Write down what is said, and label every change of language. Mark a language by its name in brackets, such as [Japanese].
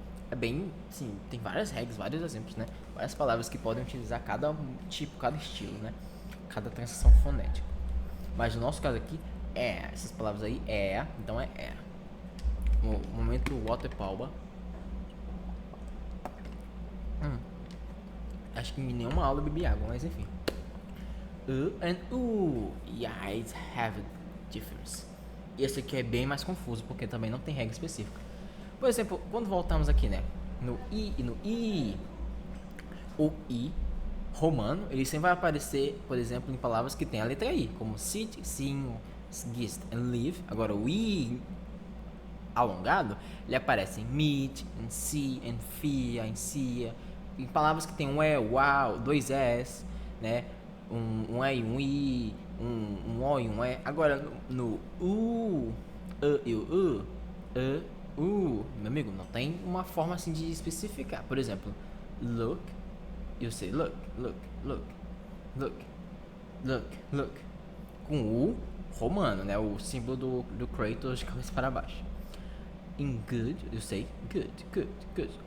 [Portuguese] É bem, sim, tem várias regras, vários exemplos, né? Várias palavras que podem utilizar cada tipo, cada estilo, né? Cada transição fonética. Mas no nosso caso aqui, essas palavras aí, então é. No momento water power. Acho que em nenhuma aula eu bebi água, mas enfim. [English] And yeah, it have a difference. [Portuguese] E esse aqui é bem mais confuso, porque também não tem regra específica. Por exemplo, quando voltamos aqui, né? No I e no I. O I romano, ele sempre vai aparecer, por exemplo, em palavras que tem a letra I, como sit, sim, gist and live. Agora o I alongado, ele aparece em meet, em see, em fia, em cia, em palavras que tem um E, uau, dois S, né? Um E e um I, um O e um E. Agora no U, e o meu amigo, não tem uma forma assim de especificar. Por exemplo, [English] look, you say look, look, look, look, look, look. [Portuguese] Com o romano, né? O símbolo do Kratos de cabeça para baixo. [English] In good, you say good, good, good.